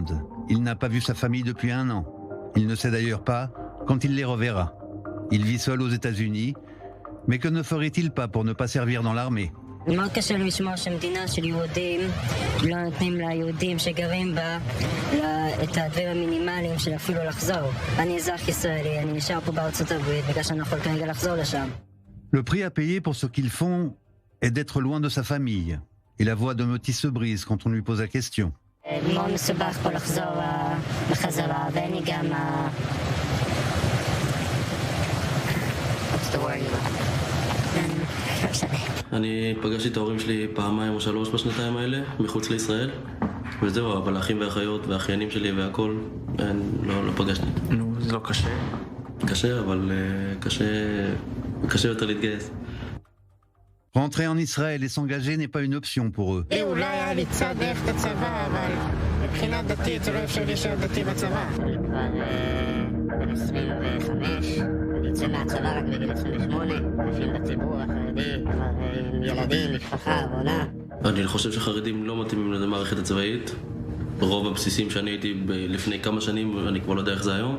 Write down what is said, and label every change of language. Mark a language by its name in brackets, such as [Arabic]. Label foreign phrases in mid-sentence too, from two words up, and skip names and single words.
[French] Il n'a pas vu sa famille depuis 1 an. Il ne sait d'ailleurs pas quand il les reverra. Il vit seul aux États-Unis, mais que ne ferait-il pas pour ne pas servir dans l'armée? [Hebrew] מאוד קשה לי לשמוע שמדינה של יהודים לא נותנים ליהודים שגרים בה את הדברים המינימליים של אפילו לחזור. אני אזרח ישראלי, אני נשאר פה בארצות הברית בגלל שאני יכול כרגע לחזור לשם. [French] Le prix à payer pour ce qu'ils font est d'être loin de sa famille. Et la voix de Moti se brise quand on lui pose la question. [Hebrew] מאוד מסובך פה לחזור בחזרה, ואני גם... [English] What's the word? [Hebrew] אני פגשתי את ההורים שלי פעמיים או 3 בשנתיים האלה, מחוץ לישראל. וזהו, אבל האחים והאחיות והאחיינים שלי והכל, לא פגשתי. נו, זה לא קשה? קשה, אבל קשה יותר להתגייס. [French] Rentrer en Israël et s'engager n'est pas une option pour eux. [Hebrew] אולי היה לי קצת דרך את הצבא, אבל מבחינה דתית זה לא אפשר להישאר דתי בצבא. אני כבר בן 25, אני יוצא מהצבא רק בגיל 28, מופיעים בציבור החרדי, כבר עם ילדים, משפחה, עבודה. אני חושב שחרדים לא מתאימים למערכת הצבאית. רוב הבסיסים שאני הייתי לפני כמה שנים, אני כבר לא יודע איך זה היום.